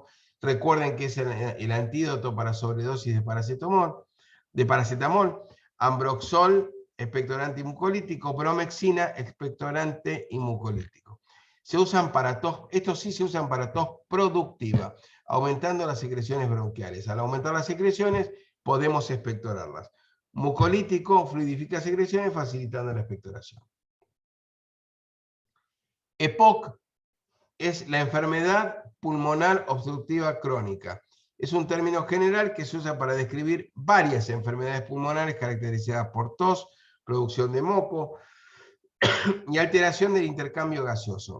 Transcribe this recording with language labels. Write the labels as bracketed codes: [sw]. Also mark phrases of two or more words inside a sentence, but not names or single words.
[es] Recuerden que es el antídoto para sobredosis de paracetamol. Ambroxol, expectorante y mucolítico. Bromexina, expectorante y mucolítico. Se usan para tos, estos sí se usan para tos productiva, aumentando las secreciones bronquiales. Al aumentar las secreciones, podemos expectorarlas. Mucolítico fluidifica secreciones, facilitando la expectoración. EPOC es la enfermedad pulmonar obstructiva crónica. Es un término general que se usa para describir varias enfermedades pulmonares caracterizadas por tos, producción de moco y alteración del intercambio gaseoso.